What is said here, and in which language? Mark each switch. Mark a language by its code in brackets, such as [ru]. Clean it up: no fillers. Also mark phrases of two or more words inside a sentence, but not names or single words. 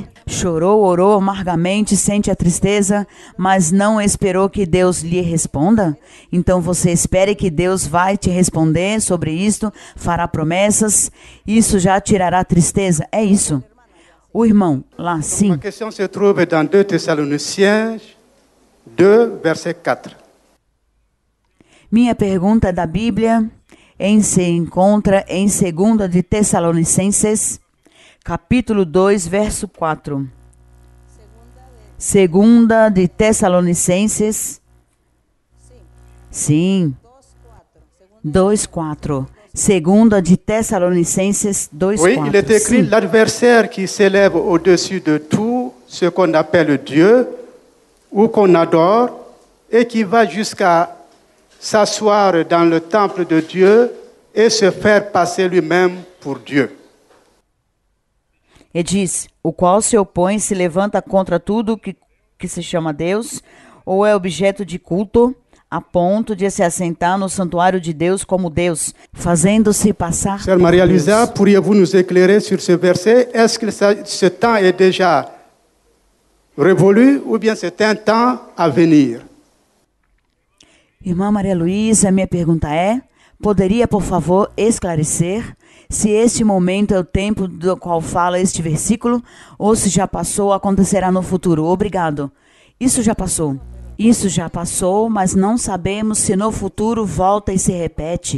[pt] Chorou, orou amargamente, sente a tristeza, mas não esperou que Deus lhe responda. Então você espere que Deus vai te responder sobre isto, fará promessas, isso já tirará a tristeza. É isso. O irmão, lá, sim. A questão [fr] se trouve dans 2 Thessaloniciens 2, verset 4. [pt] Minha pergunta da Bíblia se encontra em 2 de Tessalonicenses, capítulo 2, verso 4. 2 de Tessalonicenses, sim, 2:4. 2 de Tessalonicenses 2:4. [fr] Oui, il est écrit, l'adversaire qui s'élève au-dessus de tout ce qu'on appelle Dieu ou qu'on adore et qui va jusqu'à s'asseoir dans le temple de Dieu et se faire passer lui-même pour Dieu. [pt] E diz, o qual se opõe e se levanta contra tudo que se chama Deus, ou é objeto de culto, a ponto de se assentar no santuário de Deus como Deus, fazendo-se passar [fr] Sœur [pt] por Maria Deus. Luisa, [fr] pourriez-vous nous éclairer sur ce verset? Est-ce que ce temps est déjà révolu ou bien c'est un temps à venir? [pt] Irmã Maria Luísa, minha pergunta é: poderia, por favor, esclarecer se este momento é o tempo do qual fala este versículo ou se já passou ou acontecerá no futuro? Obrigado. Isso já passou. Isso já passou, mas não sabemos se no futuro volta e se repete.